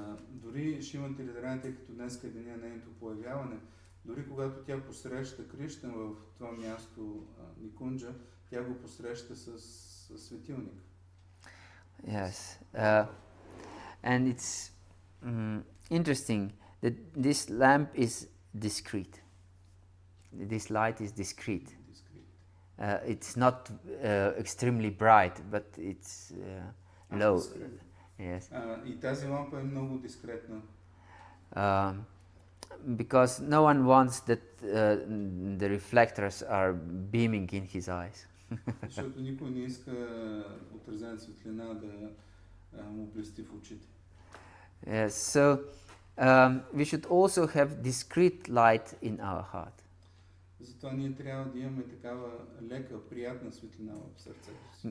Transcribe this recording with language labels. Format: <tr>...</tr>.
<bg>Дори Шримати Радharani, тъй като днес е деня на нейното появяване, дори когато тя посреща Кришна в това място Никунджа, тя го посреща с светилник.</bg> <en>Yes, and it's interesting that this lamp is discreet. This light is discreet. It's not extremely bright, but it's low. Yes.</en> <bg>И тази лампа е много дискретна.</bg> <en>Because no one wants that the reflectors are beaming in his eyes.</en> <bg>Защото никой не иска отразена светлина да му блести в очите.</bg> <en>Yes, so we should also have discreet light in our heart.</en> <bg>Затова ние трябва да имаме такава лека, приятна светлина в сърцето си.</bg>